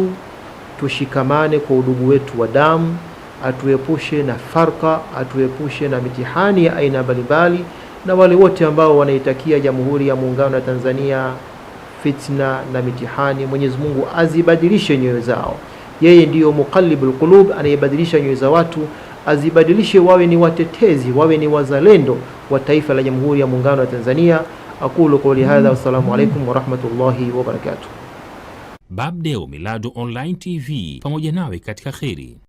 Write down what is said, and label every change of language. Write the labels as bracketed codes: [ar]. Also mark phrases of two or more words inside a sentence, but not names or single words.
[sw] Tushikamane kwa udugu wetu wa damu, atuepushe na farka, atuepushe na mitihani ya aina mbalimbali, na wale wote ambao wanaitakia Jamhuri ya Muungano wa Tanzania fitna na mitihani, Mwenyezi Mungu azibadilishe nyoyo zao. Yeye ndiyo [ar] مقلب القلوب, [sw] anayebadilisha nyoyo za watu, azibadilishe wawe ni watetezi, wawe ni wazalendo wa taifa la Jamhuri ya Muungano wa Tanzania. [ar] أقول قولي هذا والسلام عليكم ورحمة الله وبركاته. [sw] Babdeo Miladu Online TV, pamoja nawe katika kheri.